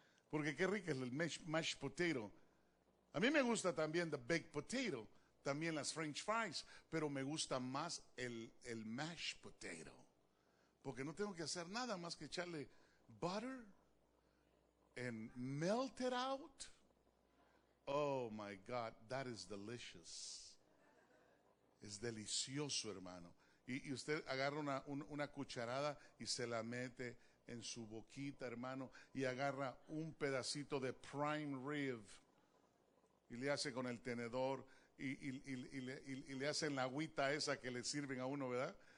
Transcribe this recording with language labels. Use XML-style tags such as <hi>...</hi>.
<es>Porque qué rico es el mashed potato. A mí me gusta también the baked potato, también las french fries, pero me gusta más el mashed potato, porque no tengo que hacer nada más que echarle</es> <en>butter and melt it out. Oh my God, that is delicious.</en> <es>Es delicioso, hermano. Y usted agarra una cucharada y se la mete en su boquita, hermano, y agarra un pedacito de prime rib y le hace con el tenedor y le hacen la agüita esa que le sirven a uno, ¿verdad?</es>